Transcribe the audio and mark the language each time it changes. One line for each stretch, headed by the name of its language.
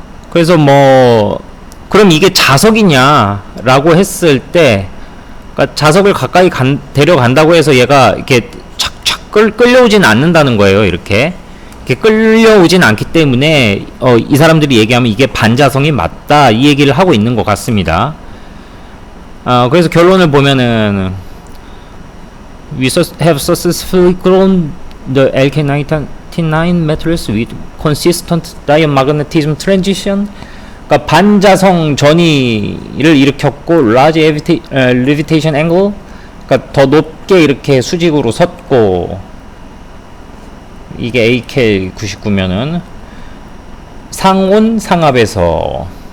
Korean: 그래서 뭐 그럼 이게 자석이냐라고 했을 때, 그러니까 자석을 가까이 데려간다고 해서 얘가 이렇게 착착 끌려오진 않는다는 거예요. 이렇게 끌려오진 않기 때문에 이 사람들이 얘기하면 이게 반자성이 맞다, 이 얘기를 하고 있는 것 같습니다. 그래서 결론을 보면은
English: we have successfully grown the LK99 materials with consistent diamagnetism transition.
Korean: 그러니까 반자성 전이를 일으켰고
English: large levitation angle,
Korean: 그러니까 더 높게 이렇게 수직으로 섰고, 이게 AK99면은 상온 상압에서.